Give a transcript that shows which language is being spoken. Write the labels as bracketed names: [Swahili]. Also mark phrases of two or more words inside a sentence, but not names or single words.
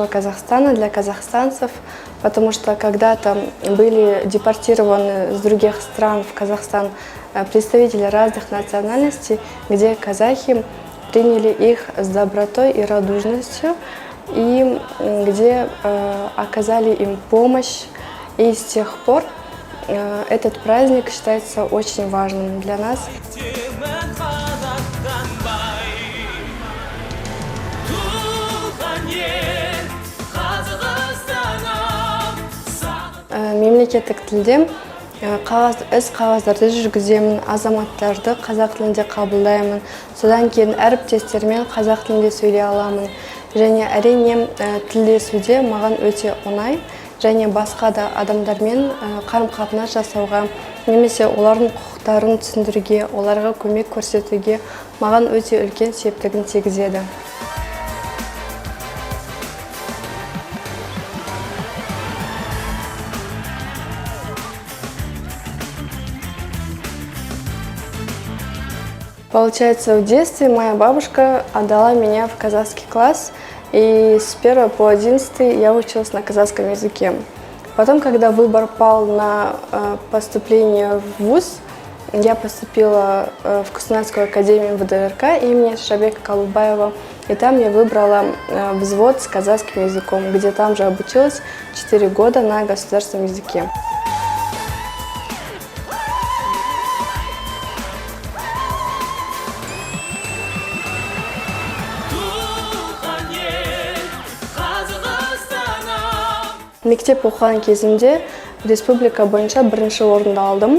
[Russian] Казахстана, для казахстанцев, потому что когда-то были депортированы с других стран в Казахстан представители разных национальностей, где казахи приняли их с добротой и радушностью, и где оказали им помощь. И с тех пор этот праздник считается очень важным для нас. [Kazakh] Мемлекеттік тілде іс қағаздарды жүргіземін, азаматтарды қазақ тілінде қабылдаймын. Содан кейін әріптестермен қазақ тілінде сөйлей аламын. Және әрине тілдесуде маған өте оңай, және басқа да адамдармен қарым-қатынас жасауға, немесе олардың құқықтарын түсіндіруге, оларға көмек көрсетуге маған өте үлкен септігін тигізеді. [Russian] Получается, в детстве моя бабушка отдала меня в казахский класс, и с 1 по 11 я училась на казахском языке. Потом, когда выбор пал на поступление в вуз, я поступила в Кустанайскую академию ВДРК имени Шабека Калубаева, и там я выбрала взвод с казахским языком, где там же обучилась 4 года на государственном языке. [Kazakh] Мектеп оқыған кезімде республика бойынша 1-ші орынды алдым.